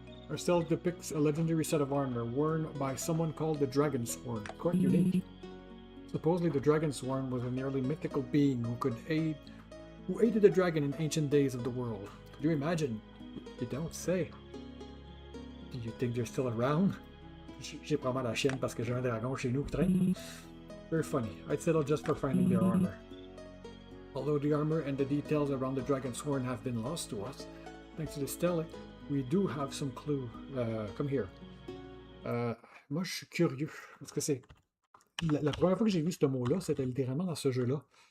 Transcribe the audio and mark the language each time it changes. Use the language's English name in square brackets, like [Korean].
[English] Our stele depicts a legendary set of armor worn by someone called the Dragon Sworn. Quite unique. Supposedly the Dragon Sworn was an early mythical being who aided the dragon in ancient days of the world. Could you imagine? You don't say. Do you think they're still around? [French] J'ai probablement la chienne parce que j'ai un dragon chez nous qui traîne. [English] Very funny. I'd settle just for finding their armor. Although the armor and the details around the Dragon's Horn have been lost to us, thanks to the stele, we do have some clue. Come here. [French] Moi, je suis curieux. Parce que c'est... La première fois que j'ai vu ce mot-là, c'était littéralement dans ce jeu-là.